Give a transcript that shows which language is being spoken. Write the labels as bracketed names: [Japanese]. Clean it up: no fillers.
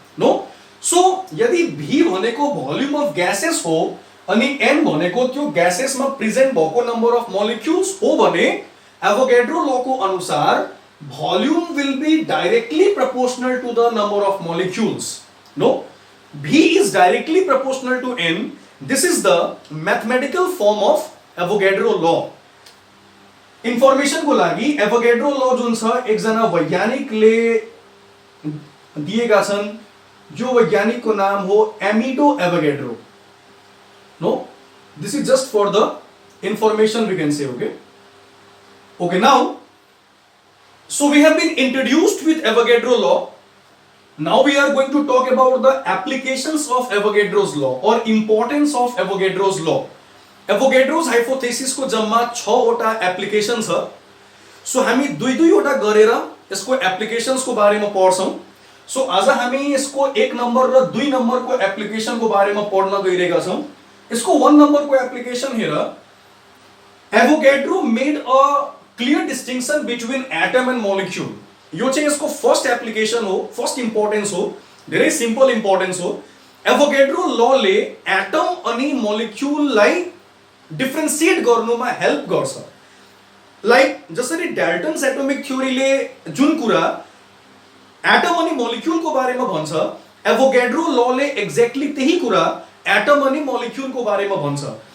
[Nepali] No, so यदि V भनेको volume of gases हो अनि N भनेको त्यो ग्यासेस मा प्रेजेन्ट भएको नम्बर अफ मोलिक्युल्स हो भने एभोगेड्रो ल को अनुसार [English] Volume will be directly proportional to the number of molecules. No, V is directly proportional to N. This is the mathematical form of Avogadro law. [Nepali] Information को लागि एभोगेड्रो ल जुन छ एकजना वैज्ञानिकले दिएका छन्, जो वैज्ञानिक को नाम हो एमिडो एभोगेड्रो। [English] No, this is just for the information we can say, okay okay. Now so we have been introduced with Avogadro law. Now we are going to talk about the applications of Avogadro's law or importance of Avogadro's law. [Nepali] Avogadro's hypothesis को जम्मा 6 वटा application छ। So हामी दुई वटा गरेर यसको applications को बारेमा पढ्छौं। सो आज हामी यसको 1 नम्बर र 2 नम्बर को एप्लिकेशन को बारेमा पढ्न गइरहेका छौं। यसको 1 नम्बर को एप्लिकेशन हेर, [English] Avogadro made a clear distinction between atom and molecule. [Nepali] यो चाहिँ यसको फर्स्ट एप्लिकेशन हो, फर्स्ट इम्पोर्टेन्स हो, धेरै सिम्पल इम्पोर्टेन्स हो। एभोगेड्रो ल ले एटम अनि मोलिक्युललाई डिफरेन्शिएट गर्नुमा हेल्प गर्छ। लाइक जसरी डाल्टन्स एटोमिक थ्योरीले जुन कुरा एटम अनि मोलिक्युल को बारेमा भन्छ, एभोगेड्रो ल ले एक्ज्याक्टली त्यही कुरा एटम अनि मोलिक्युल को बारेमा भन्छ।